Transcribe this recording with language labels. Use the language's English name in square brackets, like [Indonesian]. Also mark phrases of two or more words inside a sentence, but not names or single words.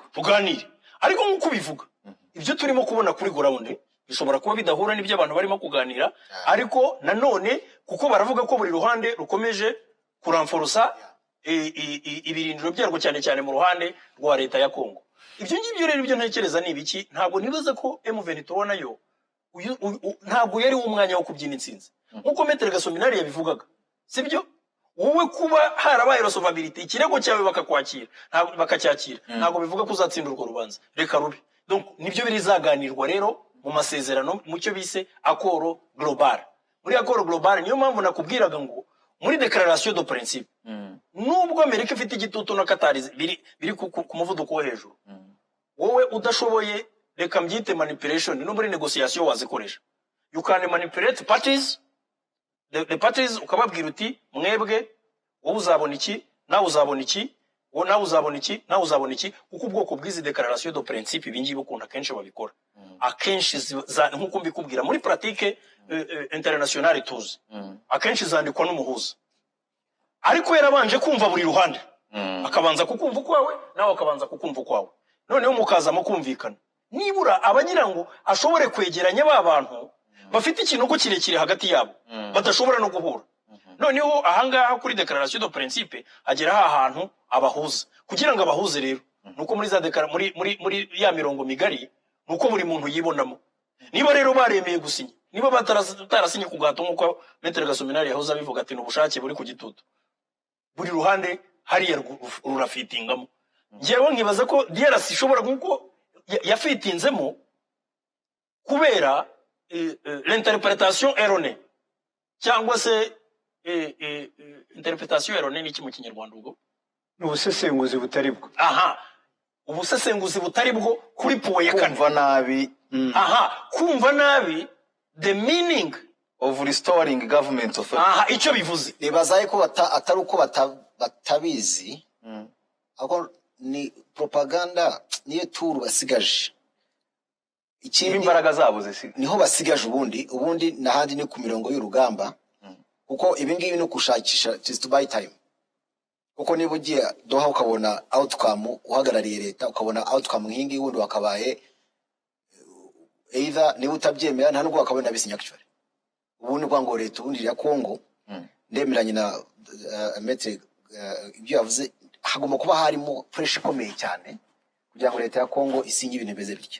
[Kinyarwanda] tuganire ariko nkuko bivuga ibyo turimo kubona kuri ground bishobora kuba bidahura n'ibyo abantu barimo kuganira ariko nanone kuko baravuga ko buri ruhande rukomeje kuramforosa ibirindiro byarwo cyane cyane mu ruhande rwa leta ya Kongo ibyo ngibyo rero ibyo ntekereza ni ibiki ntabwo nibaza ko M23 nayo ntabwo yari umwanya wo kubyina intsinzi nkuko Maître Gasominari yabivugaga sibyo wowe kuba harabaye resolvabilité ikirego cyawe bakakwakira bakacyakira ntabwo bivuga ko uzatsinda urwo rubanza reka rubi donc nibyo birizaganirwa rero mu masezerano mu cyo bise [French] accord global [Kinyarwanda] muri [French] accord global [Kinyarwanda] niyo mpamvu nakubwiraga ngo muri [French] déclaration de principe [Kinyarwanda] nubwo Amerika ifite igitutu na Qatar biri ku muvuduko wo hejuru wowe udashoboye reka mbyite manipulation no muri negotiation wazikoresha [English] you can manipulate parties the parties [Kinyarwanda] ukababwira uti mwebwe wowe uzabona iki nawe uzabona iki wowe nawe uzabona iki nawe uzabona iki kuko ubwoko bw'izi [French] déclaration de principe [Kinyarwanda] ibingibi ukunda kenshi babikora akenshi nkuko mbikubwira muri [French] pratique internationale [Kinyarwanda] tuzi akenshi zandikwa n'umuhuza ariko yarabanje kumva buri ruhande akabanza kukumva kwawe nawe akabanza kukumva kwawe noneho mukazamo kumvikana nibura abagira ngo ashobore kwegeranya ba bantu bafite ikintu kirekire hagati yabo badashobora no guhura noneho ahangaha kuri déclaration [French] de principe [Kinyarwanda] agera ahantu abahuza kugira ngo abahuze rero nuko muri za muri ya mirongo migari nuko buri muntu yibonamo niba rero baremeye gusinya niba batarasinye ku gato nkuko Maître Gasominari yahoza bivuga ati n'ubushake buri ku gitutu buri ruhande hariya rurafitingamo ngewe nkibaza ko DRC ishobora nkuko yafitinzemo kubera [French] l'interprétation erronée [Kinyarwanda] cyangwa se [French] interprétation erronée [Kinyarwanda] ni iki mu kinyarwanda ubwo n'ubusesenguzi butari bwo ubusesenguzi butari bwo kuri puwe ya kane kumva nabi kumva nabi [English] the meaning of restoring government of [Kinyarwanda] icyo bivuze nibazaye ko atari uko batabizi ahubwo ni propaganda niyo turu basigaje ikindi imbaraga zabo zisiga niho basigaje ubundi nahandi ni ku mirongo y'urugamba kuko ibingibi no kushakisha [English] just to buy time [Kinyarwanda] kuko niba ugiye Doha ukabona outcome uhagarariye leta ukabona outcome nk'ingi wundi wakabaye either niba utabyemera nta nubwo wakabona bisinya actually ubundi ngo leta ubundi ya Kongo ndemeranye na Maître ibyo yavuze hagomba kuba harimo pressure ikomeye cyane kugira ngo leta ya Kongo isinye ibintu beze bityo